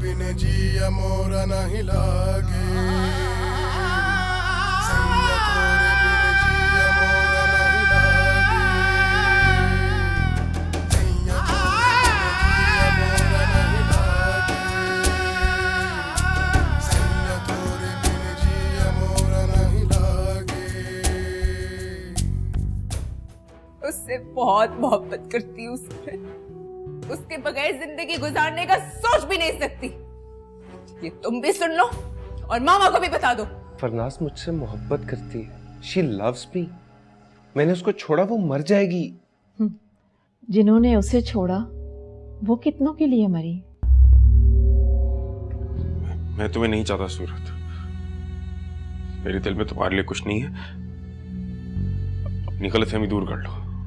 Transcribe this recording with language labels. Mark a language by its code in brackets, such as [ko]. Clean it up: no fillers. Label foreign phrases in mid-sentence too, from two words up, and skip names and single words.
[hi] जिया मोरा नहीं लागे सैया तोरे बिन जिया मोरा नहीं लागे सैया तोरे बिन जिया मोरा नहीं लागे उससे बहुत मोहब्बत करती हूँ उसके बगैर जिंदगी गुजारने का सोच भी नहीं सकती। ये तुम भी सुन लो और मामा को भी बता दो। फरनाज मुझसे मोहब्बत करती है। [en] She loves me. [hi] मैंने उसको छोड़ा, वो मर जाएगी। जिन्होंने उसे छोड़ा वो कितनों के लिए मरी। मैं तुम्हें नहीं चाहता सूरत, मेरे दिल में तुम्हारे लिए कुछ नहीं है। अपनी गलतफहमी दूर कर लो।